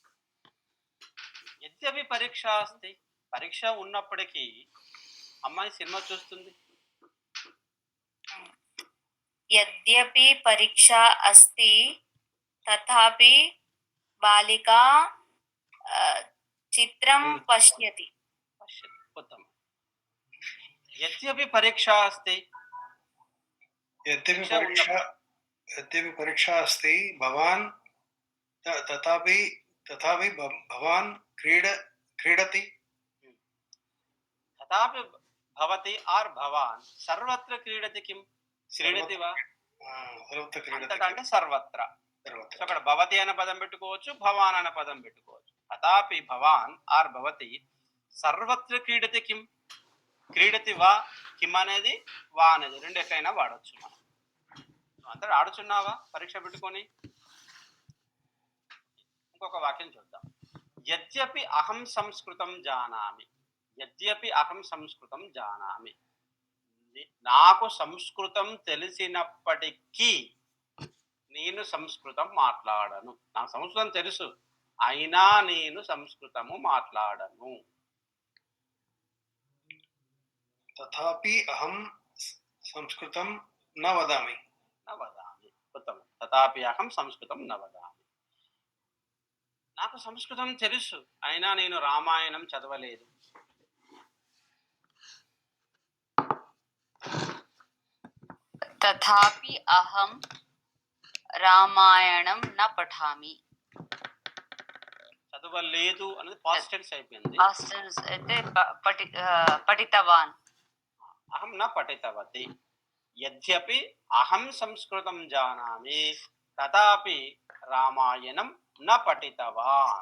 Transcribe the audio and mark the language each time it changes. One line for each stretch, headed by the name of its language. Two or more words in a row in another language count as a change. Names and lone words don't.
Sanskrit: యద్యపి పరీక్ష అస్తి,
Telugu: పరీక్ష ఉన్నప్పటికీ అమ్మాయి సినిమా చూస్తుంది.
Sanskrit: యద్యపి పరీక్ష అస్తి తథాపి బాలికా చిత్రం పశ్యతి. ఉత్తమం. यद्यपि परीक्षा अस्ति यद्यपि परीक्षा परीक्षा अस्ति भवान् तथापि भवान् क्रीडति तथापि भवति आर् भवान् सर्वत्र क्रीडति किं క్రీడతి వా सर्वत्र क्रीडति
Telugu: అంతటా అంటే సర్వత్ర
Sanskrit: सर्वत्र
Telugu: సో అక్కడ భవతి అనే పదం పెట్టుకోవచ్చు భవాన్ అనే పదం పెట్టుకోవచ్చు
Sanskrit: తథాపి భవాన్ ఆర్ భవతి సర్వత్ర క్రీడతి కిం క్రీడతి వా
Telugu: కిం అనేది వా అనేది రెండు ఎట్లయినా వాడచ్చు మనం అంతటా ఆడుచున్నావా పరీక్ష పెట్టుకొని ఇంకొక వాక్యం చూద్దాం
Sanskrit: యద్యపి అహం సంస్కృతం జానామి యద్యపి అహం సంస్కృతం జానామి
Telugu: నాకు సంస్కృతం తెలిసినప్పటికీ నేను సంస్కృతం మాట్లాడను నాకు సంస్కృతం తెలుసు అయినా నేను సంస్కృతము మాట్లాడను
Sanskrit: तथापि अहं संस्कृतं न वदामि ఉత్తమం తథాపి అహం సంస్కృతం న వదామి
Telugu: నాకు సంస్కృతం తెలుసు అయినా నేను రామాయణం చదవలేదు
Sanskrit: तथापि अहं రామాయణం న పఠామి
Telugu: చదవలేదు అనేది
English: past tense
Telugu: అయిపోయింది
English: past tense
Telugu: అయితే పఠితవాన్
Sanskrit: అహం న పఠితవతి యద్యపి అహం సంస్కృతం జానామి తథాపి రామాయణం న పఠితవాన్